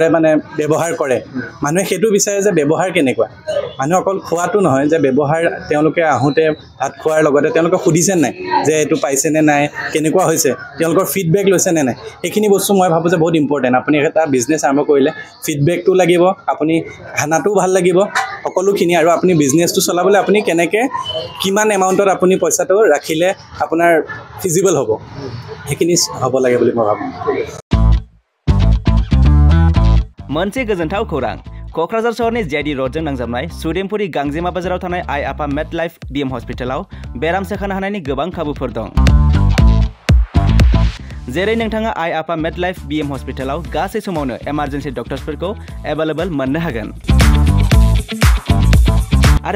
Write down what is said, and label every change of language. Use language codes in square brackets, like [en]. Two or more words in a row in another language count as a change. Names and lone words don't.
[as] মানে ব্যৱহাৰ কৰে মানুহে সেইটো বিচাৰে যে ব্যৱহাৰ কেনেকুৱা মানুহে অকল খোৱাটো নহয় যে ব্যৱহাৰ তেওঁলোকে আহোঁতে ভাত খোৱাৰ লগতে তেওঁলোকে সুধিছে নাই যে এইটো পাইছেনে নাই কেনেকুৱা হৈছে তেওঁলোকৰ ফিডবেক লৈছেনে নাই সেইখিনি বস্তু মই ভাবোঁ যে বহুত ইম্পৰ্টেণ্ট আপুনি এটা বিজনেছ আৰম্ভ কৰিলে ফিডবেকটো লাগিব আপুনি খানাটোও ভাল লাগিব সকলোখিনি আৰু আপুনি বিজনেছটো চলাবলৈ আপুনি কেনেকৈ কিমান এমাউণ্টত আপুনি পইচাটো ৰাখিলে আপোনাৰ ফিজিবল হ'ব সেইখিনি হ'ব লাগে বুলি মই ভাবোঁ [brx] मोनसे गोजोनथाव खौरां क'क्राझार सहरनि जेआइडि र'डजों नांजाबनाय सुदेमपुरि गांजेमा बाजाराव थानाय आइ आफा मेड लाइफ बिएम हस्पिटालाव बेराम सोखानो हानायनि गोबां खाबुफोर दं जेरै नोंथाङा आइ आफा मेड लाइफ बिएम हस्पिटालाव गासै समावनो [en] emergency doctors [brx] एभेलेबल मोननो हागोन आरो